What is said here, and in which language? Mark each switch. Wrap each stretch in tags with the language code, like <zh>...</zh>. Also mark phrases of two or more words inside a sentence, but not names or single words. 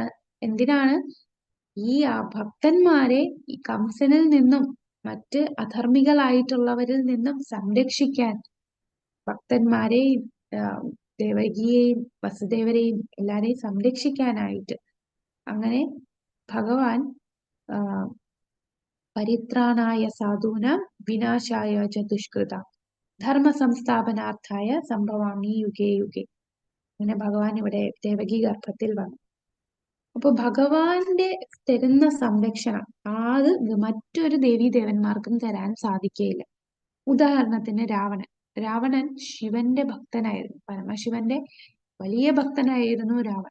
<ml>എന്തിനാണ്? ഈ ഭക്തന്മാരെ ഈ കംസനിൽ നിന്നും മറ്റ് അധർമ്മികളായിട്ടുള്ളവരിൽ നിന്നും സംരക്ഷിക്കാൻ, ഭക്തന്മാരെയും ദേവകിയെയും വസുദേവരെയും എല്ലാരെയും സംരക്ഷിക്കാനായിട്ട് അങ്ങനെ ഭഗവാൻ</ml> <sa>പരിത്രാണായ സാധൂനാം വിനാശായ ച ദുഷ്കൃതാം ധർമ്മ സംസ്ഥാപനാർത്ഥായ സംഭവാമി യുഗേ യുഗേ.</sa> <ml>അങ്ങനെ ഭഗവാൻ ഇവിടെ ദേവകി ഗർഭത്തിൽ വന്നു. അപ്പൊ ഭഗവാന്റെ തരുന്ന സംരക്ഷണം അത് മറ്റൊരു ദേവീദേവന്മാർക്കും തരാൻ സാധിക്കുകയില്ല. ഉദാഹരണത്തിന് രാവണൻ ശിവന്റെ ഭക്തനായിരുന്നു, പരമശിവന്റെ വലിയ ഭക്തനായിരുന്നു രാവണൻ.</ml>